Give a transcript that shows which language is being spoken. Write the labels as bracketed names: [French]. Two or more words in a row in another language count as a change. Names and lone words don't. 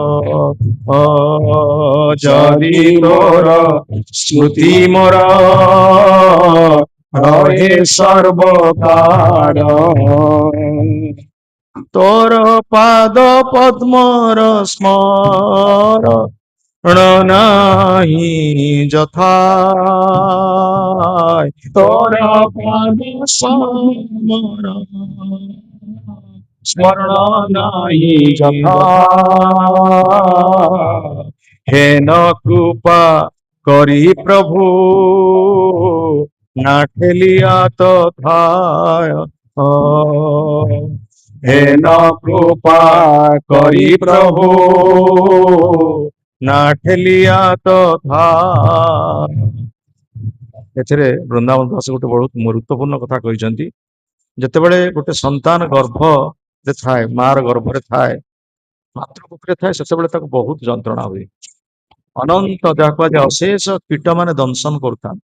[Odia] ଯଦି ତୋର ସ୍ମୃତି ମୋର ରହେ ସର୍ବକାଳ, ତୋର ପାଦ ପଦ୍ମର ସ୍ମରଣ ନାହିଁ ଯଥା, ତୋର ପାଦ ସ୍ମରଣ ସ୍ମରଣ ନାହିଁ ଯଥା। [Bangla] হেন কৃপা করি প্রভু না ঠেলিয়া তথায়, হেন কৃপা করি প্রভু না ঠেলিয়া তথা। [Odia] ଏଥିରେ ବୃନ୍ଦାବନ ଦାସ ଗୋଟେ ବହୁତ ଗୁରୁତ୍ୱପୂର୍ଣ୍ଣ କଥା କହିଛନ୍ତି। ଯେତେବେଳେ ଗୋଟେ ସନ୍ତାନ ଗର୍ଭରେ ଥାଏ, ମାର ଗର୍ଭରେ ଥାଏ, ମାତୃକୁଖରେ ଥାଏ, ସେତେବେଳେ ତାକୁ ବହୁତ ଯନ୍ତ୍ରଣା ହୁଏ। ଅନନ୍ତ ଯାହା କୁହାଯାଏ ଅଶେଷ କୀଟ ମାନେ ଦଂଶନ କରୁଥାନ୍ତି।